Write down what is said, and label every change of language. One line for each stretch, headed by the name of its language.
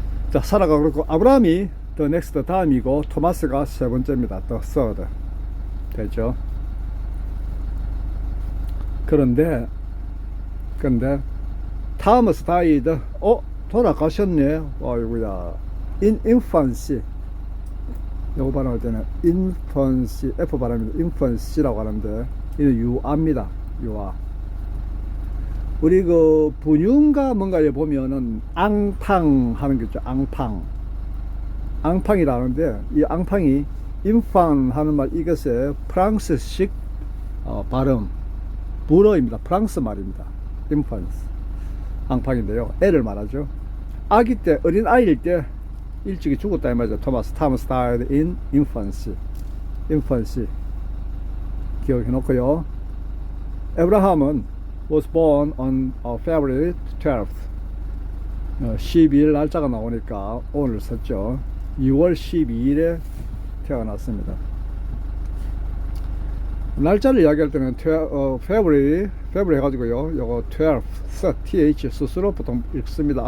Korean: 자, 사라가 그렇고 아브라함이
English: the next
Korean: 다음이고 토마스가 세 번째입니다.
English: the third
Korean: 되죠. 그런데
English: Thomas died,
Korean: 돌아가셨네. 아이고야.
English: in infancy,
Korean: 요거 발음할 때는 infancy, F 발음입니다. infancy라고 하는데, 이는 유아입니다. 유아. 우리 그 분유인가 뭔가에 보면은 앙팡 하는 게 있죠. 앙팡. 앙팡이라는데, 이 앙팡이 infant 하는 말, 이것의 프랑스식 발음, 불어입니다. 프랑스 말입니다. infant. 앙팡인데요. 애를 말하죠. 아기 때, 어린 아이일 때 일찍이 죽었다 이 말이죠.
English: Thomas died in infancy. infancy.
Korean: 기억해 놓고요.
English: 에브라함은 was born on February 12th.
Korean: 12일 날짜가 나오니까 오늘 썼죠. 6월 12일에 태어났습니다. 날짜를 이야기할 때는 February 해가지고요. 요거 12, th 스스로 보통 읽습니다.